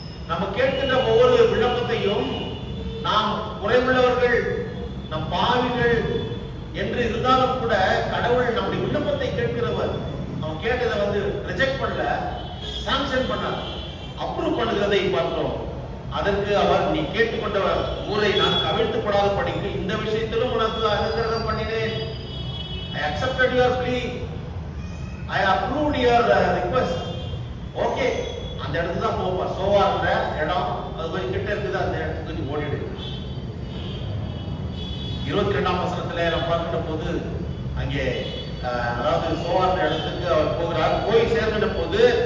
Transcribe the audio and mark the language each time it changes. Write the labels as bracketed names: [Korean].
[Tamil] நம்ம கேட்கின்ற ஒவ்வொரு விண்ணப்பத்தையும், நாம் குறைவுள்ளவர்கள், நம் பாவிகள் என்று இருந்தாலும் கூட கடவுள் நம்முடைய விண்ணப்பத்தை கேட்கிறவர். அவன் கேட்டதை வந்து ரிஜெக்ட் பண்ணல, சாங்ஷன் பண்ணார், அப்ரூவ் பண்ணுகிறதை பார்க்கிறோம். அதற்கு அவர், நீ கேட்டுக்கொண்ட ஊரை நான் கவிழ்த்துப்படாத படிக்கு இந்த விஷயத்திலும் உனக்கு அனுகிரகம் பண்ணினேன். [English] I accepted your plea, I approved your request. [Tamil] Okay, அந்த இடத்துக்கு தான் போவார். சோவார்ன்ற இடம் அது கொஞ்சம் கிட்ட இருக்குது, அந்த இடத்துக்கு ஓடிடு. 22ஆம் வசனத்துல நம்ம பார்க்கின்ற போது, அங்கே அதாவது சோவார்ன்ற இடத்துக்கு அவர் போகிறார். போய் சேர்க்கின்ற போது